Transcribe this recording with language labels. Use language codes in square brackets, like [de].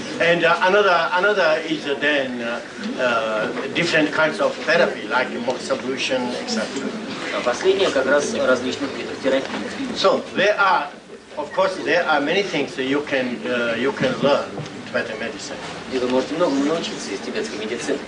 [en] And another is then different kinds of therapy, like moxibustion, etc. [ru] А последнее как раз различных видов терапии. [en] So there are, of course, there are many things that you can learn Tibetan medicine. [ru] И вы можете многому научиться из тибетской медицины.